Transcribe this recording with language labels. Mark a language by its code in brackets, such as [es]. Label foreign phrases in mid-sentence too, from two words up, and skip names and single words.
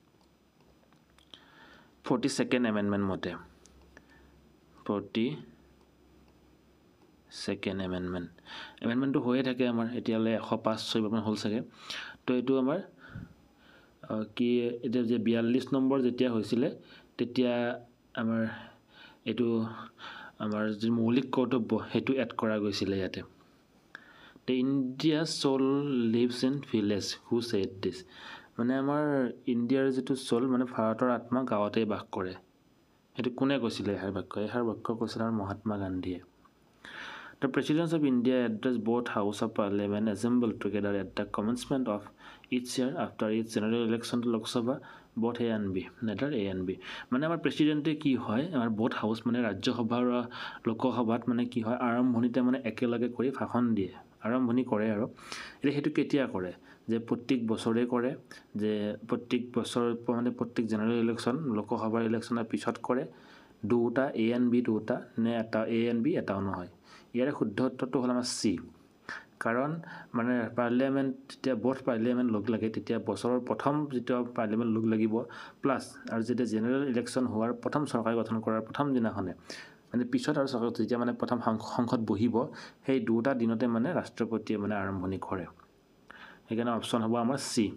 [en] 42nd amendment [as] মতে 42nd এমেণ্ডমেণ্টটো হৈয়ে থাকে আমাৰ এতিয়ালৈ 105-6 হ'ল চাগে তো এইটো আমাৰ কি এতিয়া যে 42 নম্বৰ যেতিয়া হৈছিলে তেতিয়া আমাৰ এইটো আমাৰ যি মৌলিক কৰ্তব্য সেইটো এড কৰা গৈছিলে ইয়াতে [en] The India's soul lives in village. Who said this? [as] মানে আমাৰ ইণ্ডিয়াৰ যিটো সোল মানে ভাৰতৰ আত্মা গাঁৱতেই বাস কৰে সেইটো কোনে কৈছিলে এষাৰ বাক্য কৈছিলে আমাৰ মহাত্মা গান্ধীয়ে [en] The Presidents of India address both House of Parliament assembled together at the commencement of each year after each general election to Lok Sabha both A and B letter A and B [as] মানে আমাৰ প্ৰেচিডেণ্টে কি হয় আমাৰ [en] both house [as] মানে ৰাজ্যসভা আৰু লোকসভাত মানে কি হয় আৰম্ভণিতে মানে একেলগে কৰি ভাষণ দিয়ে আৰম্ভণি কৰে আৰু এতিয়া সেইটো কেতিয়া কৰে যে প্ৰত্যেক বছৰে কৰে যে প্ৰত্যেক বছৰ মানে প্ৰত্যেক [en] general election [as] লোকসভাৰ ইলেকশ্যনৰ পিছত কৰে দুটা [en] A and B [as] দুটা নে এটা [en] A and B [as] এটাও নহয় ইয়াৰে শুদ্ধ উত্তৰটো হ'ল আমাৰ C কাৰণ মানে পাৰ্লিয়ামেণ্ট যেতিয়া [en] both parliament [as] লগ লাগে তেতিয়া বছৰৰ প্ৰথম যেতিয়া পাৰ্লিয়ামেণ্ট লগ লাগিব প্লাছ আৰু যেতিয়া [en] general election [as] হোৱাৰ প্ৰথম চৰকাৰ গঠন কৰাৰ প্ৰথম দিনাখনে মানে পিছত আৰু চৰকাৰ যেতিয়া মানে প্ৰথম সংসদ বহিব সেই দুটা দিনতে মানে ৰাষ্ট্ৰপতিয়ে মানে আৰম্ভণি কৰে সেইকাৰণে অপশ্যন হ'ব আমাৰ C